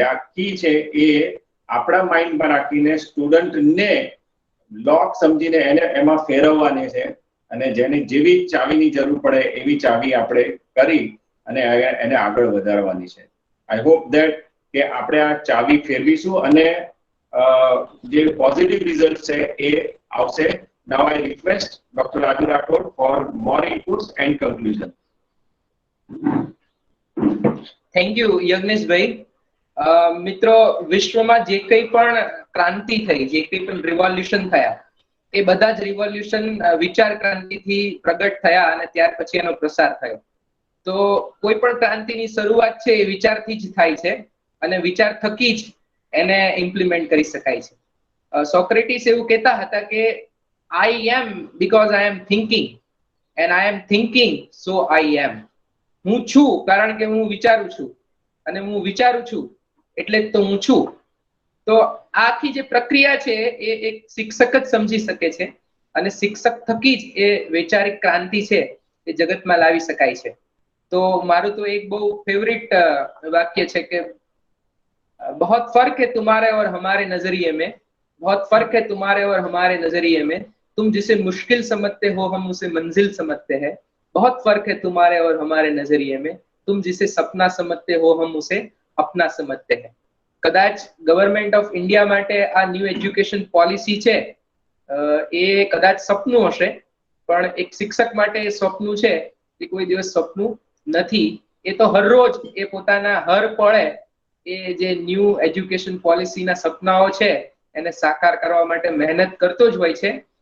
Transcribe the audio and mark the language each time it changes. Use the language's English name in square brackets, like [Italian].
[Gujarati] એટલે આ કી છે એ આપણા માઇન્ડમાં રાખીને સ્ટુડન્ટને લોક સમજીને એને એમાં ફેરવવાની છે અને જેને જેવી ચાવીની જરૂર પડે એવી ચાવી આપણે કરી અને એને આગળ વધારવાની છે. [English] I hope that [Gujarati] કે આપણે આ ચાવી ફેરવીશું અને જે પોઝિટિવ રિઝલ્ટ છે એ આવશે. [English] Now I request Dr. Raju Rathod for more inputs and conclusion. [Gujarati] Thank you યજ્ઞેશભાઈ. મિત્રો, વિશ્વમાં જે કંઈ પણ ક્રાંતિ થઈ, જે કંઈ પણ રિવોલ્યુશન થયા, એ બધા જ રિવોલ્યુશન વિચાર ક્રાંતિથી પ્રગટ થયા અને ત્યાર પછી એનો પ્રસાર થયો. તો કોઈ પણ ક્રાંતિની શરૂઆત છે એ વિચારથી જ થાય છે અને વિચાર થકી જ એને ઇમ્પ્લિમેન્ટ કરી શકાય છે. સોક્રેટિસ એવું કહેતા હતા કે [English] I am because I am thinking and I am thinking so I am. [Gujarati] હું છું કારણ કે હું વિચારું છું અને હું વિચારું છું એટલે તો હું છું. તો આખી જે પ્રક્રિયા છે એ એક શિક્ષક જ સમજી શકે છે અને શિક્ષક થકી જ એ વૈચારિક ક્રાંતિ છે એ જગતમાં લાવી શકાય છે. તો મારું તો એક બહુ ફેવરિટ વાક્ય છે કે [Hindi] बहुत फर्क है तुम्हारे और हमारे नजरिए में, बहुत फर्क है तुम्हारे और हमारे नजरिए में, तुम जिसे मुश्किल समझते हो हम उसे मंजिल समझते हैं, बहुत फर्क है तुम्हारे और हमारे नजरिए में, तुम जिसे सपना समझते हो हम उसे अपना समझते हैं. [Gujarati] કદાચ ગવર્મેન્ટ ઓફ ઇન્ડિયા માટે આ ન્યૂ એજ્યુકેશન પોલિસી છે એ કદાચ સપનું હશે, પણ એક શિક્ષક માટે એ સપનું છે એ કોઈ દિવસ સપનું નથી. એ તો હરરોજ એ પોતાના હર પળે એ જે ન્યૂ એજ્યુકેશન પોલિસીના સપનાઓ છે એને સાકાર કરવા માટે મહેનત કરતો જ હોય છે.